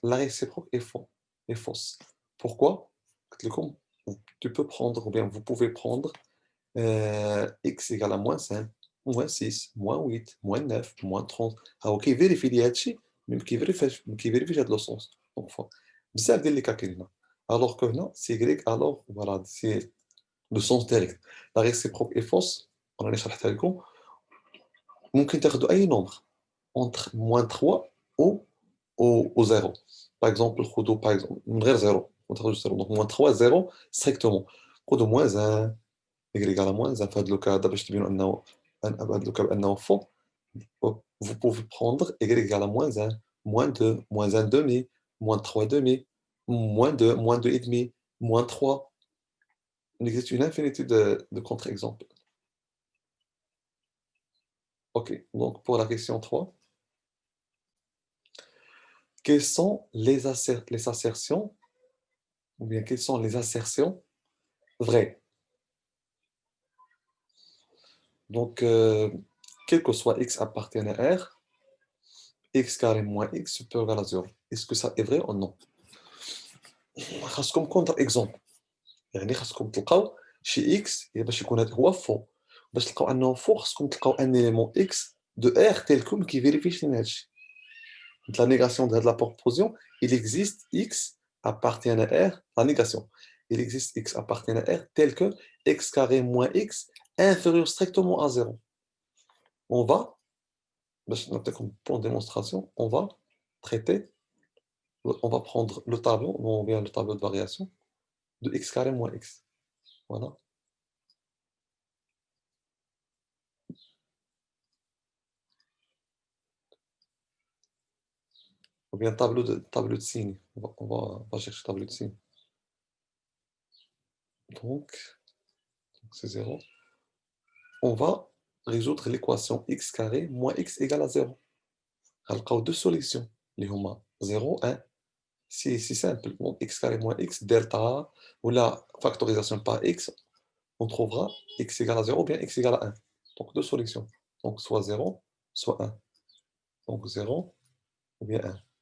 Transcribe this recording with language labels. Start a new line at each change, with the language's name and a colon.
French: La réciproque est faux, est fausse. Pourquoi? Comme tu peux prendre, ou bien vous pouvez prendre x égale à moins 5, moins 6, moins 8, moins 9, moins 30. Ah, ok, vérifie les
Arabic: هادشي,
French: même qui vérifie
Arabic: هاد
French: le sens. Donc,
Arabic: بزاف ديال
French: les cas
Arabic: كاينين.
French: Alors que non, c'est y, alors voilà, c'est le sens direct. La réciproque est fausse, on a
Arabic: شرحتها لكم. ممكن تاخدوا أي
French: nombre entre
Arabic: -3 و 0.
French: Par exemple
Arabic: خدوا
French: par exemple
Arabic: من غير 0 ما تاخدوش 0
French: donc -3 0 strictement
Arabic: خدوا -1
French: y égale à -1
Arabic: في هاد لوكا هذا باش تبينوا أنه هاد لوكا بأنه faux.
French: Vous pouvez prendre y égale à -1 -2 -1 demi -3 demi -2 -2 et demi -3. Il existe une infinité de contre-exemples. OK, donc pour la question 3, quelles sont les assertions ou bien quelles sont les assertions vraies? Donc, quel que soit x appartienne à R, x carré moins x supérieur à 0. Est-ce que ça est vrai ou non?
Arabic: خاصكم
French: contre-exemple.
Arabic: يعني خاصكم تلقاو شي x باش يكون هذا هو faux. باش تلقاو أنه
French: faux
Arabic: خاصكم تلقاو
French: un élément x de R tel que qui vérifie
Arabic: لنا هادشي.
French: Donc, la négation de la proposition, il existe x appartient à R, la négation. Il existe x appartient à R tel que x carré moins x inférieur strictement à 0. On va, pour démonstration, on va traiter, on va prendre le tableau, on vient le tableau de variation de x carré moins x. Voilà. ou bien tableau de signes. On va chercher tableau de signes. Donc, c'est 0. On va résoudre l'équation x carré moins x égale à 0.
Arabic: غنلقاو
French: deux solutions
Arabic: اللي هما 0 1.
French: C'est simple. Donc, x carré moins x delta ou la factorisation par x, on trouvera x égale à 0 ou bien x égale à 1. Donc deux solutions. Donc soit 0, soit 1. Donc 0 ou bien 1.